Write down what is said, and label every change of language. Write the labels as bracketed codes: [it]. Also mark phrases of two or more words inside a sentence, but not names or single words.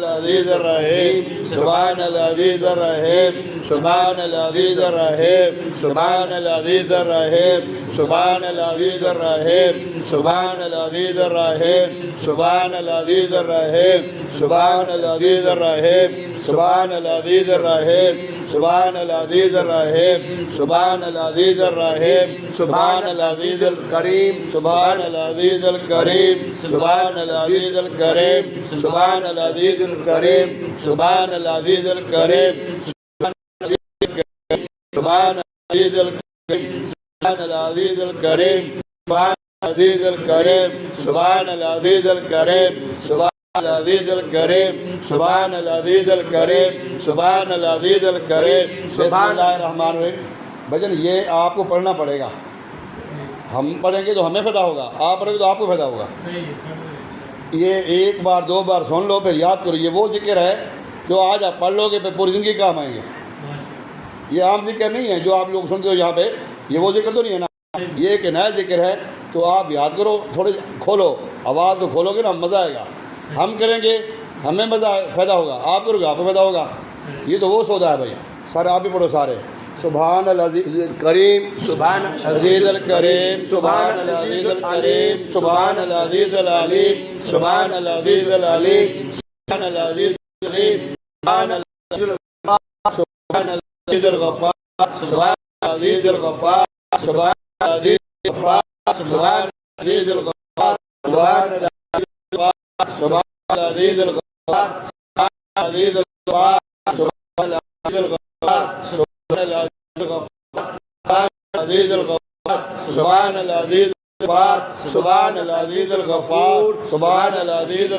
[ar] العزيز الرحيم سبحان العزيز الرحيم سبحان العزيز الرحيم سبحان العزيز الرحيم سبحان العزيز الرحيم سبحان العزيز الرحيم سبحان العزيز الرحيم سبحان العزيز الرحيم سبحان العزيز الرحيم سبحان العزيز الرحيم سبحان العزيز الرحيم سبحان العزيز الكريم سبحان العزيز الكريم سبحان العزيز الكريم سبحان العزيز الكريم سبحان العزيز الكريم سبحان العزيز الكريم سبحان العزيز الكريم سبحان العزيز الكريم سبحان العزيز الكريم سبحان العزيز الكريم سبحان العزيز الكريم بسم الله الرحمن الرحيم. [hi] भजन ये आपको पढ़ना पड़ेगा, हम पढ़ेंगे तो हमें फ़ायदा होगा, आप पढ़ेंगे तो आपको फ़ायदा होगा। ये एक बार दो बार सुन लो फिर याद करो। ये वो जिक्र है जो आज आप पढ़ लोगे फिर पूरी ज़िंदगी काम आएंगे। ये आम जिक्र नहीं है जो आप लोग सुनते हो यहाँ पे, ये वो जिक्र तो नहीं है ना, ये एक नया जिक्र है। तो आप याद करो, थोड़े खोलो, आवाज़ तो खोलोगे ना, मज़ा आएगा। हम करेंगे हमें मज़ा फ़ायदा होगा, आप करोगे आपको फ़ायदा होगा। ये तो वो सौदा है भाई। सारे आप भी पढ़ो सारे। [ar] سبحان العزيز الكريم سبحان العزيز الكريم سبحان العزيز الكريم سبحان العزيز العليم سبحان العزيز العليم سبحان العزيز العليم سبحان العزيز الغفار سبحان العزيز الغفار سبحان العزيز الغفار سبحان العزيز الغفار سبحان العزيز الغفار العزيز الغفار سبحان العزيز الغفار سبحان العزيز الغفار سبحان العزيز الغفار سبحان العزيز الغفار سبحان العزيز